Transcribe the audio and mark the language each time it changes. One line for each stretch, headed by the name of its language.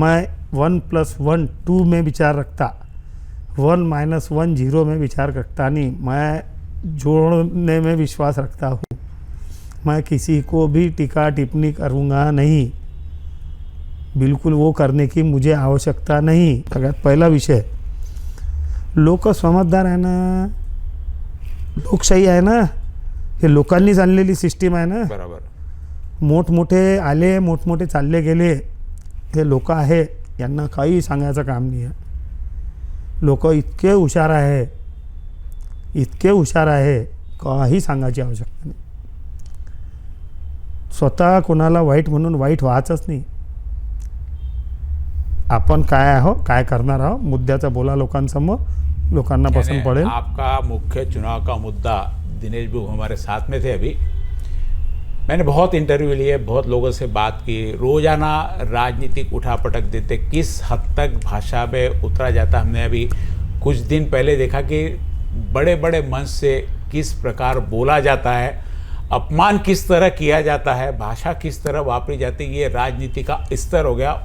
Hindi: मैं 1+1 2 में विचार रखता, 1 - 1 0 में विचार रखता नहीं। मैं जोड़ने में विश्वास रखता हूँ। मैं किसी को भी टीका टिप्पणी करूँगा नहीं, बिल्कुल वो करने की मुझे आवश्यकता नहीं।
Marathi: सगळ्यात पहिला विषय, लोक समजदार आहे ना, लोकशाही आहे ना, हे लोकांनीच आणलेली सिस्टीम आहे ना। बरोबर। मोठमोठे आले, मोठमोठे चालले गेले, हे लोक आहे, यांना काही सांगायचं काम नाही आहे। लोक इतके हुशार आहे, इतके हुशार आहे, काही सांगायची आवश्यकता नाही। स्वतः कोणाला वाईट म्हणून वाईट व्हायचंच नाही। आपण काय आहो, काय करणार आहो, मुद्द्याचं बोला लोकांसमोर, लोकांना पसंद पडेल।
Hindi: आपका मुख्य चुनाव का मुद्दा, दिनेश बुब हमारे साथ में थे अभी, मैंने बहुत इंटरव्यू लिए, बहुत लोगों से बात की, रोज़ाना राजनीतिक उठापटक देते, किस हद तक भाषा में उतरा जाता। हमने अभी कुछ दिन पहले देखा कि बड़े बड़े मंच से किस प्रकार बोला जाता है, अपमान किस तरह किया जाता है, भाषा किस तरह वापरी जाती है, ये राजनीति का स्तर हो गया।